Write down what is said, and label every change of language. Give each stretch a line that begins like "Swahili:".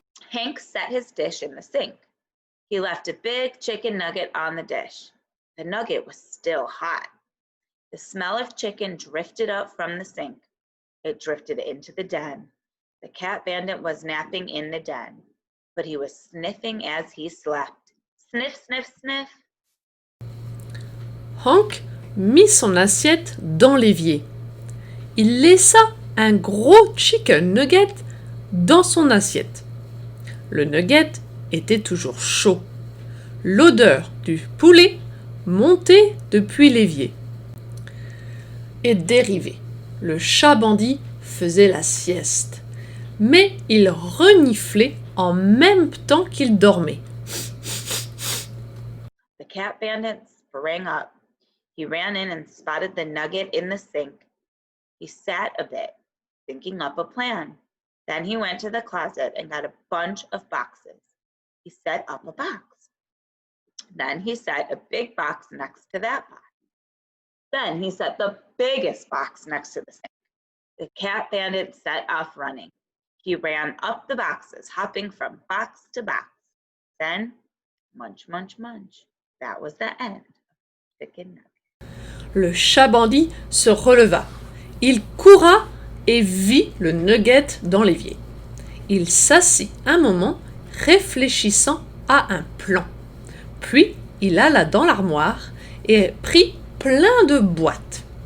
English: Hank set his dish in the sink. He left a big chicken nugget on the dish. The nugget was still hot. The smell of chicken drifted up from the sink. It drifted into the den. The cat bandit was napping in the den, but he was sniffing as he slept. Sniff, sniff, sniff.
French: Hank mit son assiette dans l'évier. Il laissa un gros chicken nugget dans son assiette. Le nugget était toujours chaud. L'odeur du poulet montait depuis l'évier et dérivait. Le chat bandit faisait la sieste, mais il reniflait en même temps qu'il dormait.
English: The cat bandit sprang up. He ran in and spotted the nugget in the sink. He sat a bit, thinking up a plan. Then he went to the closet and got a bunch of boxes. He set up a box. Then he set a big box next to that box. Then he set the biggest box next to the sink. The cat bandit set off running. He ran up the boxes, hopping from box to box. Then, munch, munch, munch. That was the end of Chicken Nugget.
French: Le chat bandit se releva. Il courra et vit le nugget dans l'évier. Il s'assit un moment, réfléchissant à un plan. Puis, il alla dans l'armoire et prit plein de boîtes.